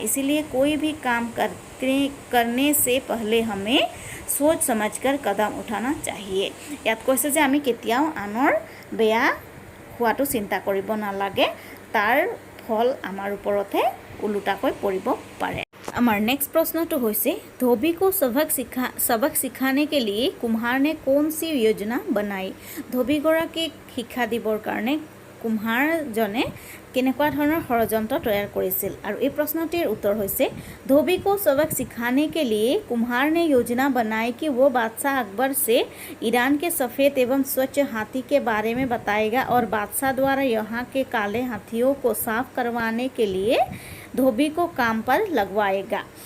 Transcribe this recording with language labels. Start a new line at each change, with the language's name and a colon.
Hindi: इसीलिए कोई भी काम करने से पहले हमें सोच समझकर कदम उठाना चाहिए।
Assamese: ইয়াত কৈছে যে আমি কেতিয়াও আনৰ বেয়া হোৱাটো চিন্তা কৰিব নালাগে, তাৰ ফল আমাৰ ওপৰতহে ওলোটাকৈ পৰিব পাৰে। আমাৰ নেক্সট প্ৰশ্নটো হৈছে,
Hindi: धोबी को सबक सिखाने के लिए कुम्हार ने कौन सी योजना बनाई?
Assamese: ধোবীগৰাকীক শিক্ষা দিবৰ কাৰণে কুম্হাৰজনে কেনেকুৱা ধৰণৰ ষড়যন্ত্ৰ তৈয়াৰ কৰিছিল? আৰু এই প্ৰশ্নটিৰ উত্তৰ হৈছে,
Hindi: धोबी को सबक सिखाने के लिए कुम्हार ने योजना बनाई कि वो बादशाह अकबर से ईरान के सफ़ेद एवं स्वच्छ हाथी के बारे में बताएगा और बादशाह द्वारा यहाँ के काले हाथियों को साफ करवाने के लिए धोबी को काम पर लगवाएगा।